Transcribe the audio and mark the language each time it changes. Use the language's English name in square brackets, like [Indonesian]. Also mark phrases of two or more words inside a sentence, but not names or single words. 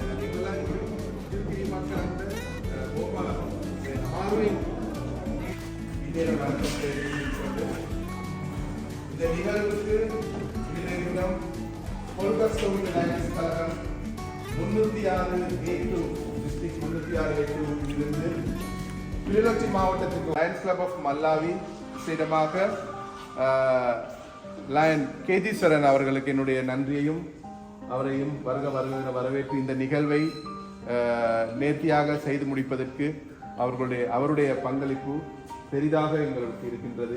[Sinhala] ඒගොල්ලන් ඉතිරි කිරීමක් කරන්න බොහොම අමාරුවෙන් ඉතිරි වර්ගයේ [Tamil] இந்த நிகழ்வுக்கு இதிலிருந்தும் கோல்கஸ் கோவில் லைன்ஸ் கழகம் 306A2 டிஸ்ட்ரிக்ட் 306A2 இருந்து கிளிநொச்சி மாவட்டத்துக்கு லயன்ஸ் கிளப் ஆஃப் மல்லாவி சிடமாக லயன் கேதீஸ்வரன் அவர்களுக்கு என்னுடைய நன்றியையும் அவரையும் வரவேற்று இந்த நிகழ்வை நேர்த்தியாக செய்து முடிப்பதற்கு அவருடைய பங்களிப்பு பெரிதாக எங்களுக்கு இருக்கின்றது.